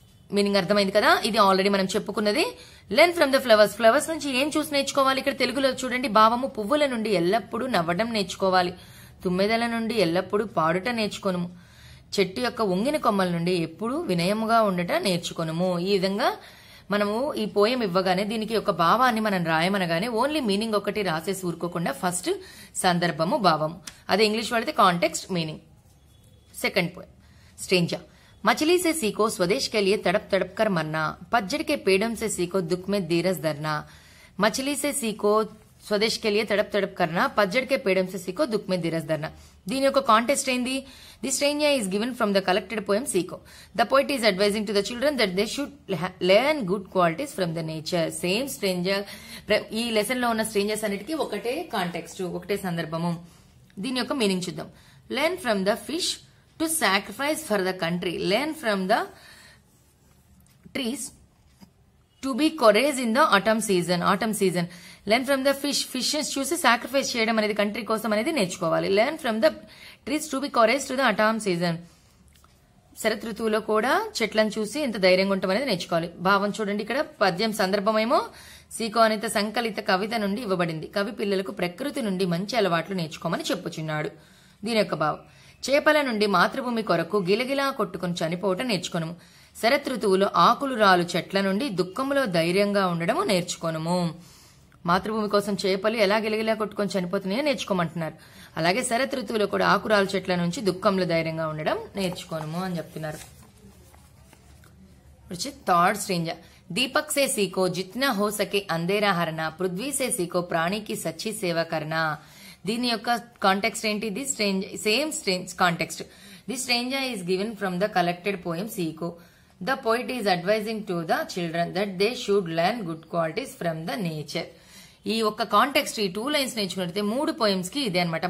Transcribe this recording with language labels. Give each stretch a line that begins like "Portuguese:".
Telugu: Meaning అర్థమైంది కదా, ఇది ఆల్రెడీ మనం చెప్పుకున్నది.
English: learn from the flowers,
Telugu: flowers నుంచి ఏం చూసి నేర్చుకోవాలి, ఇక్కడ తెలుగులో చూడండి, భావము పువ్వుల నుండి ఎల్లప్పుడూ నవ్వడం నేర్చుకోవాలి, తుమ్మెదల నుండి ఎల్లప్పుడూ పాడుట నేర్చుకొనుము, చెట్టు యొక్క వంగిన కొమ్మల నుండి ఎప్పుడూ వినయముగా ఉండట నేర్చుకొనుము. ఈ విధంగా మనము ఈ పోయం ఇవ్వగానే దీనికి ఒక భావాన్ని మనం రాయమనగానే ఓన్లీ మీనింగ్ ఒకటి రాసేసి ఊరుకోకుండా ఫస్ట్ సందర్భము, భావము, అదే ఇంగ్లీష్ వాడితే context, meaning.
English: Second poem, stranger.
Hindi: मछली से सीखो स्वदेश के लिए तड़प तड़प कर मरना, पतझड़ के पेड़ों से सीखो दुख में धीरज धरना. मछली से सीखो स्वदेश के लिए तड़प तड़प करना, पतझड़ के पेड़ों से सीखो दुख में धीरज धरना.
Telugu: దీని యొక్క కాంటెక్స్ట్ ఏంది,
English: The stranger is given from the collected poem Seekho. The poet is advising to the children that they should learn good qualities from the nature.
Telugu: Same stranger, ఈ లెసన్ లో ఉన్న స్ట్రేంజర్స్ అన్నిటికీ ఒకటే కాంటెక్స్ట్, ఒకటే సందర్భము. దీని యొక్క మీనింగ్ చూద్దాం.
English: learn from the fish to sacrifice for the country, learn from the trees to be courageous in the autumn season, learn from the fishes
Telugu: చూసి సాక్రిఫైస్ చేయడం అనేది కంట్రీ కోసం అనేది నేర్చుకోవాలి.
English: learn from the trees to be courageous to the autumn season,
Telugu: Sarath ఋతువులో కూడా చెట్లను చూసి ఎంత ధైర్యంగా ఉంటాం అనేది నేర్చుకోవాలి. భావం చూడండి, ఇక్కడ పద్యం సందర్భమేమో సీకో అనేత సంకలిత కవిత నుండి ఇవ్వబడింది. కవి పిల్లలకు ప్రకృతి నుండి మంచి అలవాట్లు నేర్చుకోమని చెప్పుచున్నాడు. దీని యొక్క భావం, చేపల నుండి మాతృభూమి కొరకు గిలగిలా కొట్టుకుని చనిపోవటం నేర్చుకొనుము, శరత్ ఋతువులో ఆకులు రాలు చెట్ల నుండి దుఃఖంలో ధైర్యంగా ఉండడము నేర్చుకొనుము. మాతృభూమి కోసం చేపలు ఎలా గిలగిలా కొట్టుకొని చనిపోతున్నాయో నేర్చుకోమంటున్నారు. అలాగే శరత్ ఋతువులో కూడా ఆకురాలు చెట్ల నుంచి దుఃఖంలో ధైర్యంగా ఉండడం నేర్చుకోనుము అని చెప్తున్నారు.
English: Third stranger.
Hindi: दीपक से सीखो जितना हो सके अंधेरा हरना, पृथ्वी से सीखो प्राणी की सच्ची सेवा करना.
Telugu: దీని యొక్క కాంటెక్స్ట్ ఏంటి,
English: The same context. The stranger is given from the collected poem Seekho. The poet is advising to the children that they should learn good qualities from the nature.
Telugu: ఈ ఒక్క కాంటెక్స్ట్, ఈ 2 లైన్స్ నేర్చుకుంటే 3 పోయమ్స్ కి ఇదే అనమాట.